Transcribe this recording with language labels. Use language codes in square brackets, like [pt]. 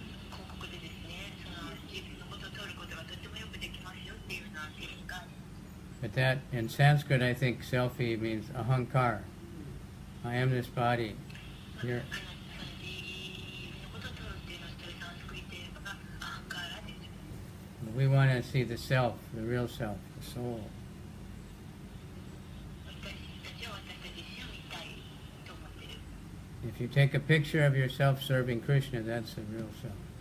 [ja] 広告でですね、その自分のことを撮ることがとてもよくできますよっていうような製品が。 [en] But that, in Sanskrit, I think selfie means ahankar. I am this body. Here. [ja] 自分のことを撮るっていうのはそういうサンスクリット英語がアハンカーラです。 [en] We want to see the self, the real self, the soul. [ja] 私たちは私たち自身を見たいと思ってる。 [en] If you take a picture of yourself serving Krishna, that's the real self.